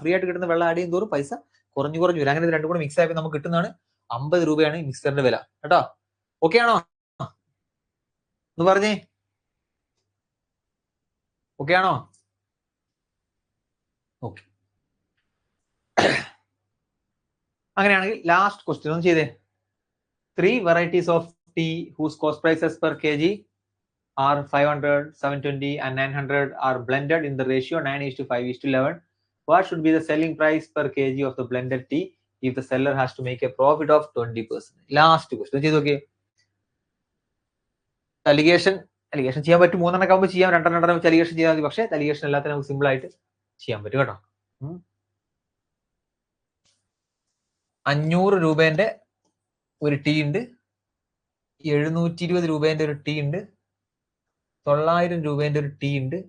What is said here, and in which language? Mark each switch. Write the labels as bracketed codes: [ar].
[ml] Free ആയിട്ട് കിട്ടുന്ന വെള്ളം ആഡ് ചെയ്യും തോറും പൈസ കുറഞ്ഞു വരും. അങ്ങനെ ഇത് രണ്ടും കൂടെ മിക്സ് ആയപ്പോൾ നമുക്ക് കിട്ടുന്നതാണ് 50 രൂപയാണ് ഈ മിക്സറിന്റെ വില കേട്ടോ. ഓക്കെ ആണോ? ഒന്ന് പറഞ്ഞേ, ഓക്കെ ആണോ? ഓക്കെ. അങ്ങനെയാണെങ്കിൽ ലാസ്റ്റ് ക്വസ്റ്റ്യൻ ഒന്ന് ചെയ്തേ. [en] 3 varieties of tea whose cost prices per kg are 500, 720 and 900 are blended in the ratio 9:5:11. What should be the selling price per kg of the blended tea if the seller has to make a profit of 20%? Last question [ml] ചെയ്ത് നോക്കിയേ. Allegation allegation ചെയ്യാൻ പറ്റും, 3 ആകുമ്പോൾ ചെയ്യാം, 2 വെച്ച് allegation ചെയ്യാൻ മതി. പക്ഷേ അലിഗേഷൻ എല്ലാത്തിനും നമുക്ക് സിമ്പിൾ ആയിട്ട് ചെയ്യാൻ പറ്റും കേട്ടോ. 500 രൂപേന്റെ ഒരു ടീ ഉണ്ട്, 720 രൂപേന്റെ ഒരു ടീ ഉണ്ട്, 900 രൂപേന്റെ ഒരു ടീ ഉണ്ട്.